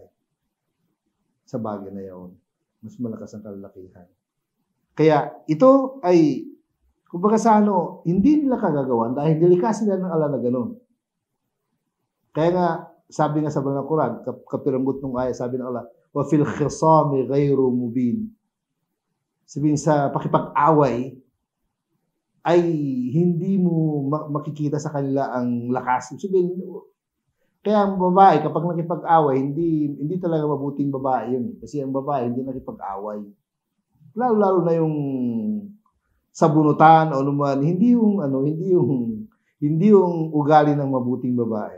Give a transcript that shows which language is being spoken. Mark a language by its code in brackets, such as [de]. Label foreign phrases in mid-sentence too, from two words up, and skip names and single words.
[tl] Sa bagay na yun, mas malakas ang kalalakihan. Kaya ito ay, kumbaga sa hindi nila kagagawan dahil delikado sila ng Allah na ganun. Kaya nga, sabi nga sa Banal Quran, kapiranggot ng ayat, sabi ng Allah, [ar] و في الخصام غير مبين. [tl] Sabihin sa pakipag-away, ay hindi mo makikita sa kanila ang lakas. Sabihin, kaya ang babae, kapag nakipag-away, hindi talaga mabuting babae yun. Kasi ang babae, hindi nakipag-away. Lalo-lalo na yung sabunutan o naman, hindi yung ugali ng mabuting babae.